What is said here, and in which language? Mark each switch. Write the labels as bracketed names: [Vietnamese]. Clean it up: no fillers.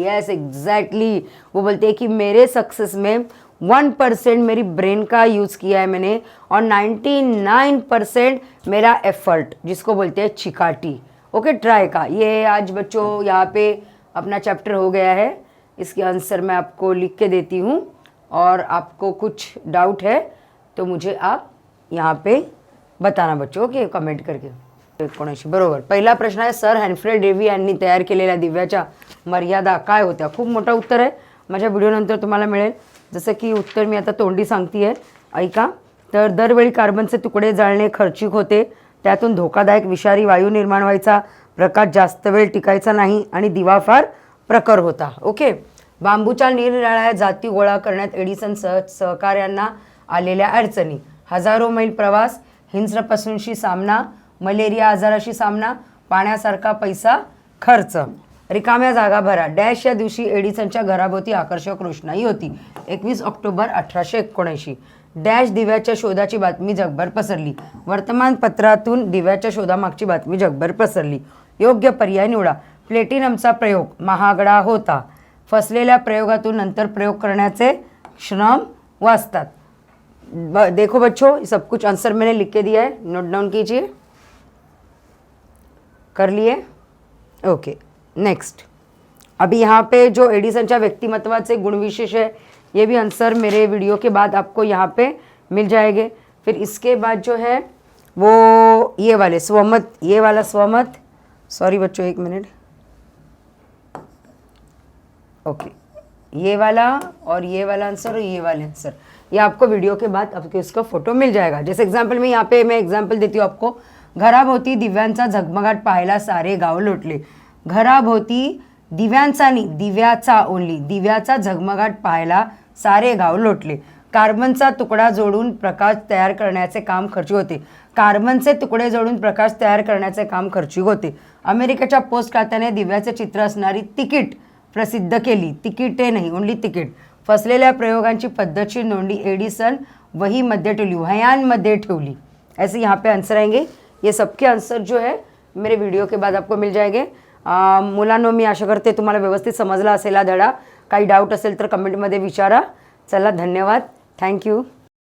[English] Yes, exactly. [Hindi] वो बोलते हैं कि मेरे सक्सेस में 1% मेरी ब्रेन का यूज़ किया है मैंने, और 99% मेरा एफर्ट, जिसको बोलते हैं चिकाटी. ओके, ट्राई का. ये आज बच्चों यहाँ पे अपना चैप्टर हो गया है. इसके आंसर मैं आपको लिख के देती हूँ, और आपको कुछ डाउट है तो मुझे आप यहाँ पे बताना बच्चों, ओके, कमेंट करके. [Marathi] 19 बरोबर. पहिला प्रश्न आहे, सर हॅन्फ्रेड डेव्ही यांनी तयार केलेल्या दिव्याच्या मर्यादा काय होत्या? खूप मोठा उत्तर आहे, माझ्या व्हिडिओनंतर तुम्हाला मिळेल. जसं की उत्तर मी आता तोंडी सांगते आहे, ऐका. तर दरवेळी कार्बनचे तुकडे जाळणे खर्चिक होते, त्यातून धोकादायक विषारी वायू निर्माण व्हायचा, प्रकाश जास्त वेळ टिकायचा नाही, आणि दिवा फार प्रखर होता. ओके. बांबूच्या निरनिराळ्या जाती गोळा करण्यात एडिसन सहकार्यांना आलेल्या अडचणी: हजारो मैल प्रवास, हिंस्रपासूनशी सामना, मलेरिया आजाराशी सामना, पाण्यासारखा पैसा खर्च. रिकाम्या जागा भरा. डॅश या दिवशी एडिसनच्या घराभोवती आकर्षक रोषणाई होती. 21 ऑक्टोबर 1879. डॅश दिव्याच्या शोधाची बातमी जगभर पसरली. वर्तमानपत्रातून दिव्याच्या शोधामागची बातमी जगभर पसरली. योग्य पर्याय निवडा. प्लॅटिनमचा प्रयोग महागडा होता. फसलेल्या प्रयोगातून नंतर प्रयोग करण्याचे श्रम वाचतात. [Hindi] देखो बच्चों, सब कुछ आंसर मैंने लिख के दिया है, नोट डाउन कीजिए. कर लिए? ओके. नेक्स्ट, अभी यहाँ पे जो [Marathi] एडिसनच्या व्यक्तिमत्वाचे गुण विशेष [Hindi] है, ये भी आंसर मेरे वीडियो के बाद आपको यहाँ पे मिल जाएंगे. फिर इसके बाद जो है वो ये वाले स्वमत, ये वाला स्वमत, सॉरी बच्चों एक मिनट, ओके, ये वाला और ये वाला आंसर और ये वाला आंसर, ये आपको वीडियो के बाद आपको इसका फ़ोटो मिल जाएगा. जैसे एग्जाम्पल में यहाँ पे मैं एग्जाम्पल देती हूँ आपको. [Marathi] घराभोवती दिव्यांचा झगमगाट पाहायला सारे गाव लोटले. घराभोवती दिव्यांचा नाही, दिव्याचा ओनली, दिव्याचा झगमगाट पाहायला सारे गाव लोटले. कार्बनचा तुकडा जोडून प्रकाश तयार करण्याचे काम खर्चिक होते. कार्बनचे तुकडे जोडून प्रकाश तयार करण्याचे काम खर्चिक होते. अमेरिकेच्या पोस्ट खात्याने दिव्याचे चित्र असणारी तिकीट प्रसिद्ध केली. तिकीटे नाही, ओनली तिकीट. फसलेल्या प्रयोगांची पद्धतशीर नोंदी एडिसन वहीमध्ये ठेवली, वह्यांमध्ये ठेवली. [Hindi] ऐसे यहाँ पे आंसर आएंगे. ये सबके आंसर जो है मेरे वीडियो के बाद आपको मिल जाएंगे. [Marathi] मुलांनो, मी आशा करते तुम्हाला व्यवस्थित समजला असेल हा धडा. काही डाऊट असेल तर कमेंटमध्ये विचारा. चला, धन्यवाद. थँक्यू.